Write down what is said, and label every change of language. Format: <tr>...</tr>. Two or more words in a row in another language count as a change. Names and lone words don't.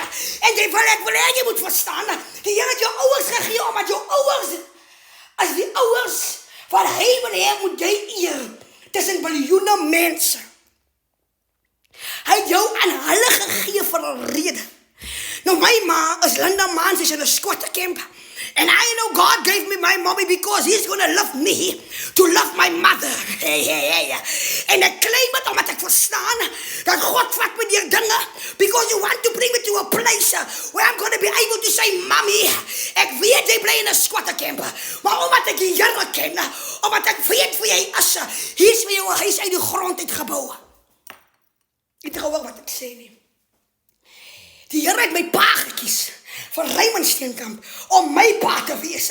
<af>En ek wil hê jy moet verstaan. Die Here het jou ouers gegee omdat jou ouers as die ouers wat hy wil hê moet jy eer. Tussen biljoene mense. Hy het jou aan hulle gegee vir 'n rede. Nou my ma is Linda Mans, is in 'n</af> <en>squatter camp. And I know God gave me my mommy because he's going to love me to love my mother. Hey.</en> <af>En ek claim het omdat ek verstaan dat God vat met die dinge</af> <en>because you want to bring me to a place where I'm going to be able to say, Mommy,</en> <af>ek weet jy bly in 'n</af> <en>squatter camp.</en> <af>Maar omdat ek die Here ken, omdat ek weet wie hy is, hier is vir jou 'n huis uit die grond uitgebou. Ek het gehoor wat ek sê nie. Die Here het my pa gekies van Raymond Steenkamp om my pa te wees.</af>